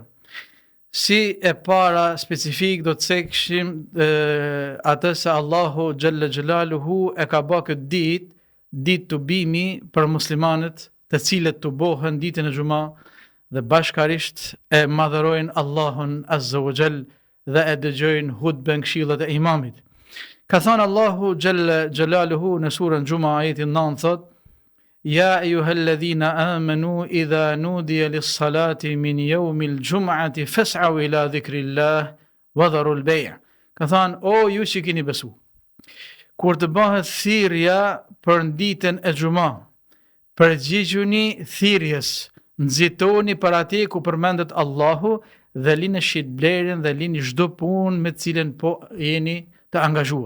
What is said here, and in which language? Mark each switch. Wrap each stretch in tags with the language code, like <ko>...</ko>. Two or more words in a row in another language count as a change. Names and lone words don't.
<sq>Si e para specifik do të cekshim atë se Allahu</sq> <ar>جل جلاله</ar> <sq>e ka bërë këtë ditë të bimi për muslimanët, të cilët të bohen ditën e Xuma dhe bashkarisht e madhërojnë Allahun</sq> <ar>عز وجل</ar> <sq>dhe e dëgjojnë hutben këshillat e imamit. Ka thënë Allahu</sq> <ar>جل جلاله</ar> <sq>në surën Xuma ajetin 9 thot:</sq> <ar>يا أيها الذين آمنوا إذا نودي للصلاة من يوم الجمعة فاسعوا إلى ذكر الله وذروا البيع'.</ar> <sq>Ka thënë o ju që keni besu, kur të bëhet thirrja për ditën e Xuma, përgjigjuni thirrjes, nxitoni për atë ku përmendet Allahu dhe lini shitblerin dhe lini çdo punë me të cilën po jeni të angazhuar.</sq>